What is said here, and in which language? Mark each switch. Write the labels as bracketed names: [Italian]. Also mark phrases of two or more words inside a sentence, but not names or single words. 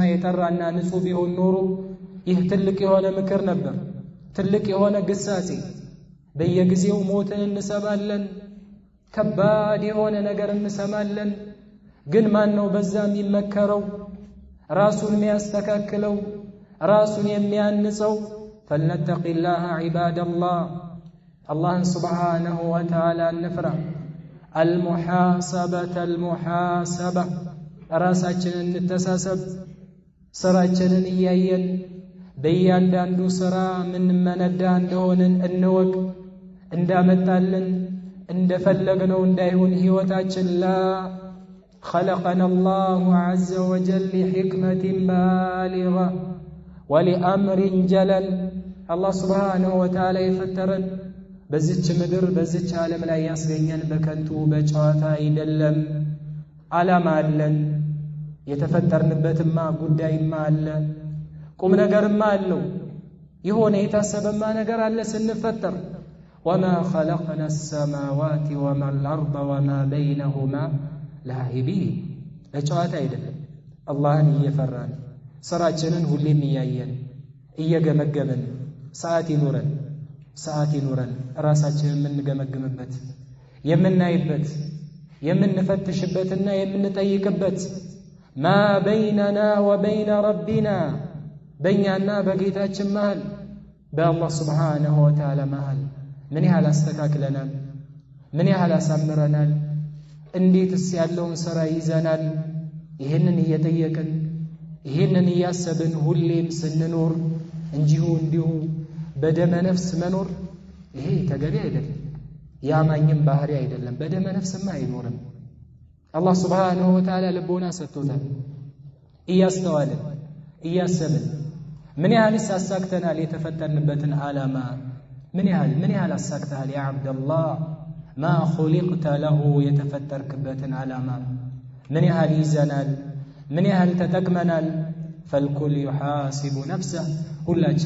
[Amharic] የጠራና ንጹህ ቢሆን ኖሮ ይህ ትልቅ የሆነ ምክር ነበር ትልቅ የሆነ ግሳጼ በየጊዜው ሞትን እንሰማለን ከባድ የሆነ ነገር እንሰማለን ግን ማን ነው በዛ የሚመከረው ራሱን የሚያስተካክለው ራሱን የሚያንጸው [Arabic] فلنتق الله عباد الله الله سبحانه وتعالى نفرح [Amharic] المحاسبة ራሳችንን እንተሳሰብ ስራችንን እያየን በእያንዳንዱ ስራ ምን መነዳ እንደሆነን እንወቅ እንዳመጣልን እንደፈለግነው እንዳይሆን ህይወታችን ላ [Arabic] خلقنا الله عز وجل لحكمة بالغة ولأمر جلل الله سبحانه وتعالى يفترن [Amharic] በዚች ምድር በዚች ዓለም ላይ ያስገኘን በከንቱ በጨዋታ አይደለም ዓላማ አለን የተፈጠርንበትማ ጉዳይማ አለ ቁም ነገርማ አለው የሆነ የታሰበማ ነገር አለ ስንፈጠር [Arabic] وما خلقنا السماوات وما الأرض وما بينهما لاعبين [Amharic] ለጨዋታ አይደለም አላህን እየፈራን ስራችንን ሁሌም እያየን እየገመገመን ሰዓት ይኖረን ራሳችንን የምንገመግምበት የምናይበት የምንፈትሽበትና የምንጠይቅበት [Arabic] ما بيننا وبين ربنا [Amharic] በእኛና በጌታችን መሃል በአላህ [Arabic] سبحانه وتعالى [Amharic] መሃል ምን ያህል አስተካክለናል ምን ያህል አሳምረናል እንዴትስ ያለውን ሥራ ይዘናል ይሄንን እየጠየቅን ይሄንን እያሰብን ሁሌም ስንኖር እንዲሁ በደመ ነፍስ መኖር ይሄ ተገቢ አይደለም ያማኝም ባህሪ አይደለም በደመ ነፍስማ አይኖርም አላህ [Arabic] سبحانه وتعالى [Amharic] ልቦና ሰጥቶታል እያስተዋልን እያሰብን ምን ያህል አሳክተናል የተፈጠርንበትን ዓላማ ምን ያህል አሳክተሃል [Arabic] يا عبد الله ما خلقت له [Amharic] የተፈጠርክበትን ዓላማ ምን ያህል ይዘናል ምን ያህል ተጠቅመናል [Arabic] فالكل يحاسب نفسه [Amharic] ሁላችን